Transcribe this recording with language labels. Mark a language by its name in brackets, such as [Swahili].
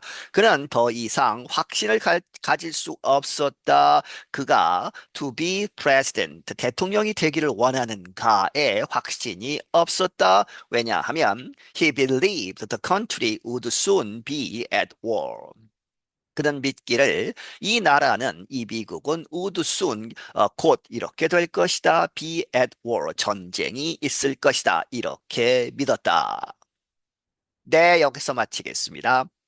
[Korean] 그는 더 이상 확신을 가질 수 없었다. 그가 [English] to be president, [Korean] 대통령이 되기를 원하는가에 확신이 없었다. 왜냐하면 [English] he believed the country would soon be at war. [Korean] 그는 믿기를 이 나라는 이 미국은 [English] would soon [Korean] 곧 이렇게 될 것이다. [English] be at war [Korean] 전쟁이 있을 것이다. 이렇게 믿었다. 네, 여기서 마치겠습니다.